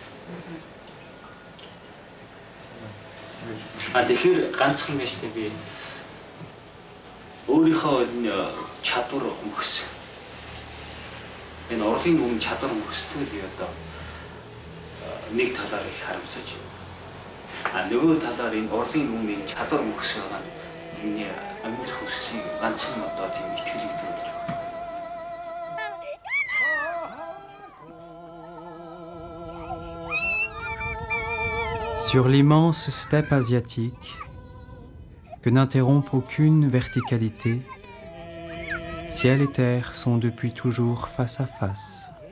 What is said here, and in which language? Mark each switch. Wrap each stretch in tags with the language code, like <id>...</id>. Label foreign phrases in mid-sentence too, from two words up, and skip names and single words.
<mn>Тэгэхээр ганцхан биш тэ би өөрийнхөө чадвар мөхс. Энэ урлын өмнө чадвар мөхсдөө би одоо нэг талаар их харамсаж. Нөгөө талаар энэ урлын өмнө чадвар мөхс байгаа нь миний амьдрах хүслийн ганцхан одоо тийм итгэлийг төрүүлж байна.</mn> <fr>Sur l'immense steppe asiatique, que n'interrompt aucune verticalité, ciel et terre sont depuis toujours face à face.</fr>